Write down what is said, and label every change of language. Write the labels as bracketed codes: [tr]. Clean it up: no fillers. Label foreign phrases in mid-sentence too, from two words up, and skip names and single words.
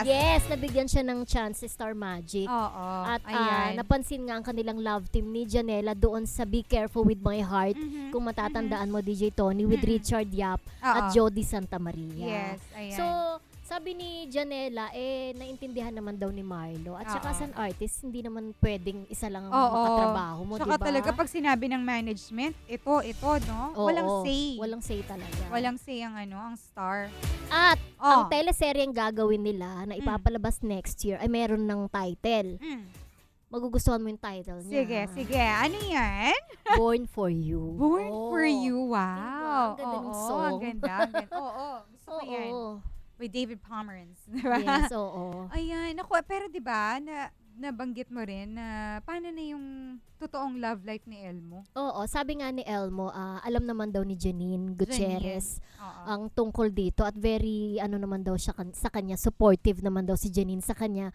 [tl] Yes, nabigyan siya ng chance si Star Magic. At napansin nga ang kanilang [en] love team [tl] ni Janela doon sa Be Careful With My Heart, kung matatandaan mo, DJ Tony, with Richard Yap at Jody Santa Maria. Yes, ayan. So sabi ni Janela, naintindihan naman daw ni Marlo. At saka [en] as an artist, [tl] hindi naman pwedeng isa lang ang makatrabaho mo, saka diba? talaga pag sinabi ng management, ito, no? Walang say. Walang say talaga. Walang say ang star. At ang teleseryeng gagawin nila na ipapalabas [en] next year [tl] ay meron ng title. Magugustuhan mo yung title niya. Sige. Ano yan? Born for You. Born for You, wow. Diba? Ang ganda ng song. Ang ganda. Gusto ko yan. With David Pomeranz. Diba? Yes, oo. Ayan. Ako, pero diba, nabanggit mo rin na paano na yung totoong love life ni Elmo? Oo, sabi nga ni Elmo, alam naman daw ni Janine Gutierrez ang tungkol dito at very, naman daw siya sa kanya, supportive naman daw si Janine sa kanya.